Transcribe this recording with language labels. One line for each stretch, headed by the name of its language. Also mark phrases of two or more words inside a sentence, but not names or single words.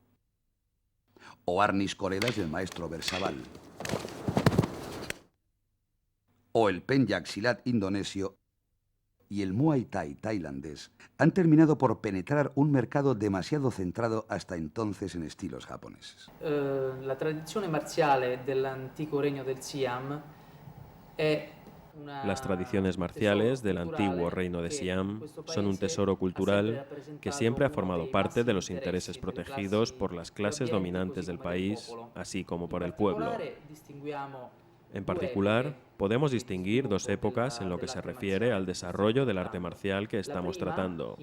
Spanish: O Arnis coredas del maestro Bersabal. O el Penyak Silat indonesio y el Muay Thai tailandés han terminado por penetrar un mercado demasiado centrado hasta entonces en estilos japoneses.
Italian: La tradizione marziale dell'antico regno del Siam è
Spanish: Las tradiciones marciales del antiguo reino de Siam son un tesoro cultural que siempre ha formado parte de los intereses protegidos por las clases dominantes del país, así como por el pueblo. En particular, podemos distinguir dos épocas en lo que se refiere al desarrollo del arte marcial que estamos tratando.